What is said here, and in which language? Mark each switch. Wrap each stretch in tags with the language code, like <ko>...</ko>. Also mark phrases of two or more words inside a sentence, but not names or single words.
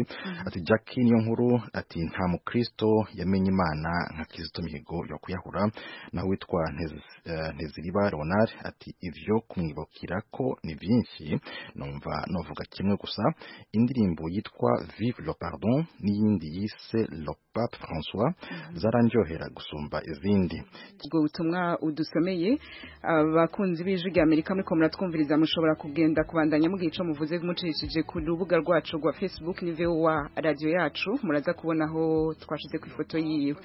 <rn>Ati Jackie niyo nkuru ati nta mukristo yamenye Imana nka Kizito Mihigo yo kuyahura. Naho witwa Nteziriba Ronald ati ivyo kumwibukira ko ni byinshi numva novuga kimwe gusa indirimbo yitwa Vive le Pardon n'iyindi yise Le Pape François zarandyohera gusumba izindi. Ubwo butumwa udusomeye abakunzi b'ijwi ry'Amerika muri ko muratwumviriza mushobora kugenda kubandanya mugihe ico muvuze mucishije ku rubuga rwacu rwa Facebook ni VOA Radiyoyacu muraza kubonaho twashize ku ifoto yiwe.</rn>